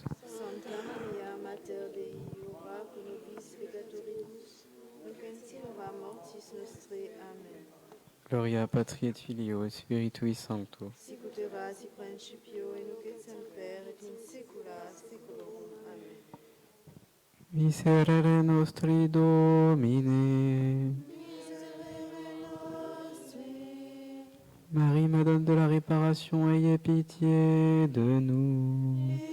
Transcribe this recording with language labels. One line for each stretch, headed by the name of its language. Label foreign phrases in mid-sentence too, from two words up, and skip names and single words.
Latin: Santa Maria, Mater Dei, ora pro nobis peccatoribus, nunc et hora mortis nostrae. Amen. Gloria Patri et Filio et Spiritui Sancto. Sic ut erat sic principio, et nunc et semper, et in saecula saeculorum. Amen. Miserere nostri Domine.
French: Marie, Madame de la Réparation, ayez pitié de nous.